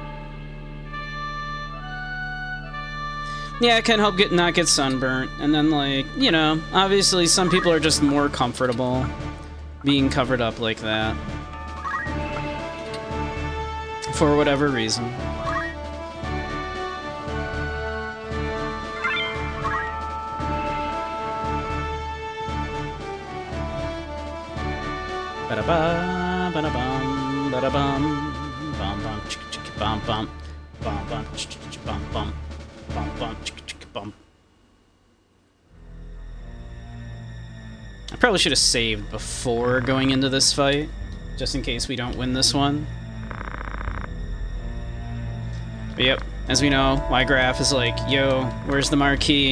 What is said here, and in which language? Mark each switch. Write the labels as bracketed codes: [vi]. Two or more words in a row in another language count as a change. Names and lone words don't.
[en] Yeah, it can help not get sunburnt. And then, obviously some people are just more comfortable being covered up like that. For whatever reason. Ba-da-ba, ba-da-bum, ba-da-bum, bum-bum, chicka-chicka-bum-bum, bum-bum, chicka-chicka-bum-bum, bum-bum, chicka-chicka-bum. I probably should have saved before going into this fight, just in case we don't win this one. But yep, as we know, Y-Graph is like, yo, where's the marquee?